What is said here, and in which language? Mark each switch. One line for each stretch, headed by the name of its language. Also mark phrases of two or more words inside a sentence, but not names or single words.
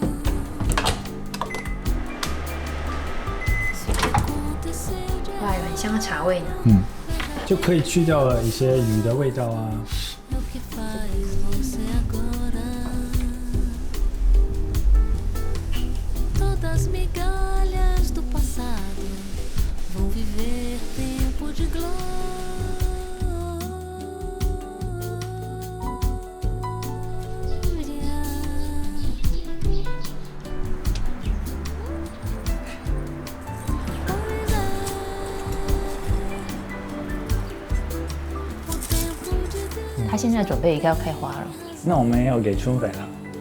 Portuguese: Se o que aconteceu de
Chinese: 哇，有很香的茶味呢。就可以去掉了一些鱼的味道啊。
Portuguese: é o que faz você agora. Todas migalhas do passado vão viver tempo de glória. Pois é, o tempo de Deus.
Chinese: 它现在准备应该要开花了。那我们要给春粉了。